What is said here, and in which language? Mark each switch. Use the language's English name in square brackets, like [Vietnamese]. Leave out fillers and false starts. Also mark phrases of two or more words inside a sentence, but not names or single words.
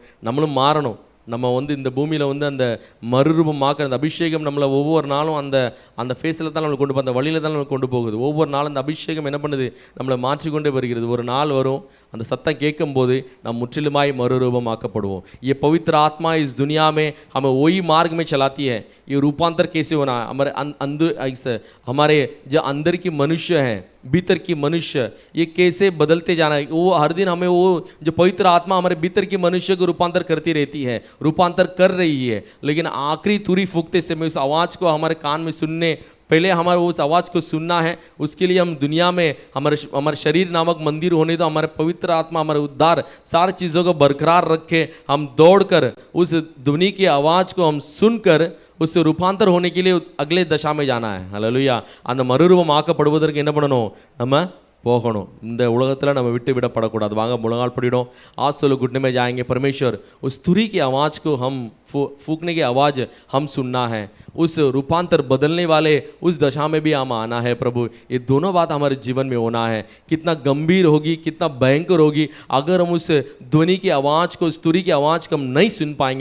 [Tamil] நம்மளும் மாறணும். நம்ம இந்த பூமியில் அந்த மறுரூபமாக்குற அந்த அபிஷேகம் நம்மளை ஒவ்வொரு நாளும் அந்த ஃபேஸில் தான் நம்மளை கொண்டு போய் அந்த வழியில் தான் நம்மளை கொண்டு போகுது. ஒவ்வொரு நாளும் அந்த அபிஷேகம் என்ன பண்ணுது, நம்மளை மாற்றிக்கொண்டே வருகிறது. ஒரு நாள் வரும் அந்த சத்தம் கேட்கும்போது நாம் முற்றிலுமாய் மறுரூபமாக்கப்படுவோம். [Hindi] ये पवित्र आत्मा इस दुनिया में हमें वही मार्ग में चलाती है. ये रूपांतर कैसे होना, हमारे जो अंदर की मनुष्य हैं, भीतर की मनुष्य, ये कैसे बदलते जाना है, वो हर दिन हमें वो जो पवित्र आत्मा हमारे भीतर की मनुष्य को रूपांतर करती रहती है, रूपांतर कर रही है. लेकिन आखिरी तुरी फूकते समय उस आवाज़ को हमारे कान में सुनने, पहले हमारे उस आवाज़ को सुनना है. उसके लिए हम दुनिया में हमारे शरीर नामक मंदिर होने दो, हमारे पवित्र आत्मा हमारे उद्धार सारी चीज़ों को बरकरार रखे. हम दौड़कर उस ध्वनि की आवाज़ को हम सुनकर उससे रूपांतर होने के लिए अगले दशा में जाना है. [Tamil] ஹல்லேலூயா. அந்த மறுரூபம் ஆக்கப்படுவதற்கு என்ன பண்ணணும், நம்ம போகணும். இந்த உலகத்தில் நம்ம விட்டு விடப்படக்கூடாது. வாங்க முழங்கால் படிடும். [Hindi] आज लोग घुटने में जाएंगे. परमेश्वर उस तुरी की आवाज़ को हम फूकने की आवाज़ हम सुनना है. उस रूपांतर बदलने वाले उस दशा में भी हम आना है. प्रभु ये दोनों बात हमारे जीवन में होना है. कितना गंभीर होगी, कितना भयंकर होगी अगर हम उस ध्वनि की आवाज़ को, उस तुरी की आवाज़ को हम नहीं सुन पाएंगे.